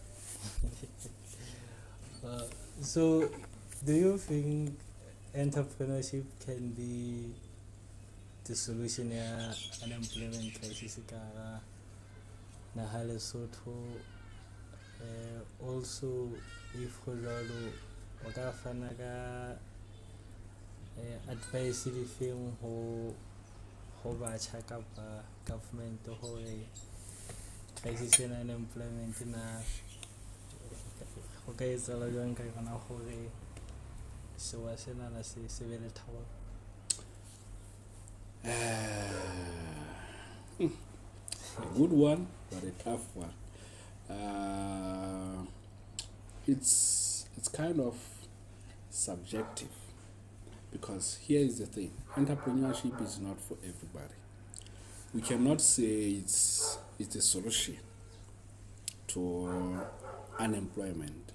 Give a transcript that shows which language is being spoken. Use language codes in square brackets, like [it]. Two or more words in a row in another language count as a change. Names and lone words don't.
[en] So, do you think entrepreneurship can be the solution to unemployment crisis na Lesotho? Also, if [st] o ka fana ka advice di feng ho batjha kapa government hore crisis ya unemployment na ho ka etsahala jwang ka yona hore sewa sena na se be le thaolo? [en] A good one, but a tough one. It's kind of subjective, because here is the thing: entrepreneurship is not for everybody. We cannot say it's a solution to unemployment.